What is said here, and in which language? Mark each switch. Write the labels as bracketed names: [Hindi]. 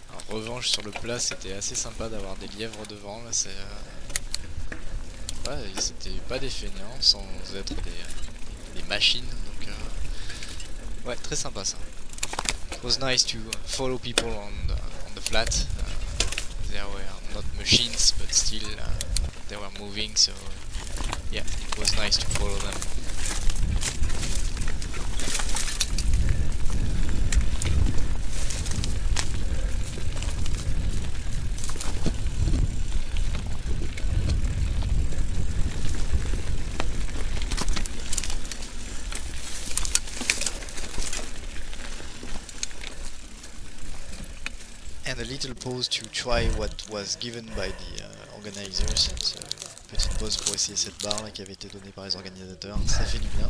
[French] Revanche sur le plat, c'était assez sympa d'avoir des lièvres devant. Là, c'est ouais, c'était pas des feignants sans être des machines, donc ouais, très sympa ça. [English] It was nice to follow people on the flat. They were not machines, but still they were moving, so yeah, it was nice to follow them. And a little pause to try what was given by the organizers. [French] Petite pause pour essayer cette barre là qui avait été donnée par les organisateurs, ça fait du bien.